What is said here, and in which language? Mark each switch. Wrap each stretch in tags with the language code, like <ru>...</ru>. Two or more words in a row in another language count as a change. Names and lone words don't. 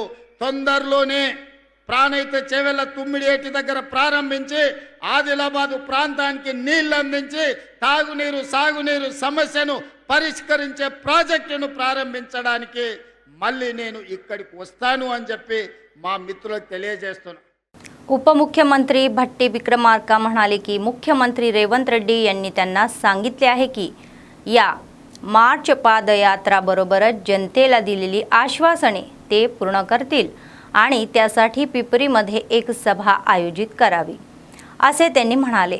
<te>తొందరలోనే ప్రాణహిత చెవెళ్ల తుమ్మిడేటి దగ్గర ప్రారంభించి ఆదిలాబాదు ప్రాంతానికి నీళ్లు అందించి తాగునీరు సాగునీరు సమస్యను పరిష్కరించే ప్రాజెక్టును ప్రారంభించడానికి మళ్ళీ నేను ఇక్కడికి वस्तानु అని చెప్పి మా మిత్రులకు తెలియజేస్తున్నాను.</te> <mr>उपमुख्यमंत्री भट्टी विक्रमार्का म्हणाले की मुख्यमंत्री रेवंत रेड्डी यांनी त्यांना सांगितले आहे की या मार्च पादयात्रा बरोबरच जनतेला दिलेली आश्वासने ते पूर्ण करतील आणि त्यासाठी पिपरीमध्ये एक सभा आयोजित करावी असे त्यांनी म्हणाले.</mr>